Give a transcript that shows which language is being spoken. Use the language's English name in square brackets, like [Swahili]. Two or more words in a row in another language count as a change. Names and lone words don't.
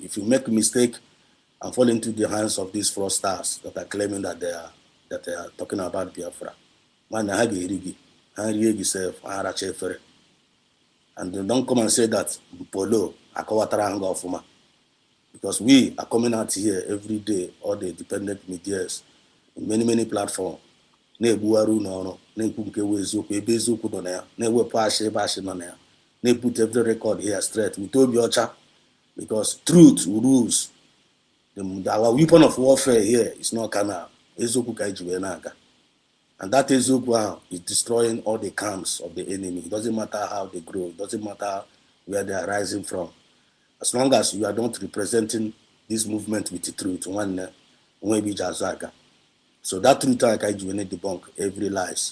[English] If you make a mistake and fall into the hands of these fraudsters that are claiming that they are talking about Biafra, man, and don't come and say that Polo Akawatara, because we are coming out here every day, all the independent medias, in many, many platforms. [Igbo] Na-ebuwaru n'ọrụ, na-ekwu nke wụ eziokwu ebe eziokwu nọ na ya, na-ewepụ ashị ebe ashị nọ na ya, [English] na-put every record here straight with [Igbo] obi ọcha, [English] because truth rules. Our weapon of warfare here is not carnal. [Igbo] Eziokwu ka eji wee na-aga. [English] And that eziokwu is destroying all the camps of the enemy. It doesn't matter how they grow. It doesn't matter where they are rising from. As long as you are not representing this movement with the truth, so that truth I can debunk every lies.